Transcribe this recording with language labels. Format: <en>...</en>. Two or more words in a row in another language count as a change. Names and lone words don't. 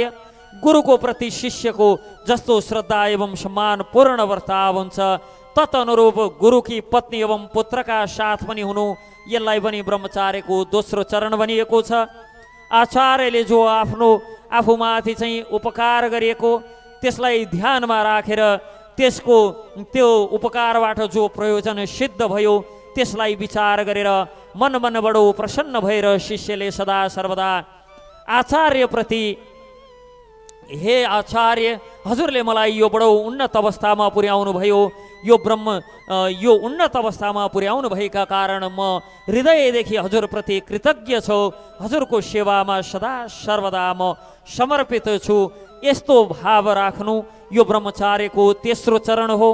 <ne>गुरुको प्रति शिष्यको जस्तो श्रद्धा एवं सम्मान पूर्ण वर्ताव हुन्छ, तदनुरूप गुरुकी पत्नी एवं पुत्रका साथ पनि हुनु, यसलाई पनि ब्रह्मचार्यको दोस्रो चरण भनिएको छ। आचार्यले जो आफूमाथि चाहिँ उपकार गरिएको त्यसलाई ध्यानमा राखेर त्यो उपकारबाट जो प्रयोजन सिद्ध भयो त्यसलाई विचार गरेर मनबाट प्रसन्न भएर शिष्यले सदा सर्वदा आचार्यप्रति, हे आचार्य, हजुरले मलाई यो बडो उन्नत अवस्थामा पुर्याउनु भयो, यो उन्नत अवस्थामा पुर्याउनु भएका कारण म हृदयदेखि हजुरप्रति कृतज्ञ छु, हजुरको सेवामा सदा सर्वदा म समर्पित छु, यस्तो भाव राख्नु यो ब्रह्मचार्यको तेस्रो चरण हो।</ne>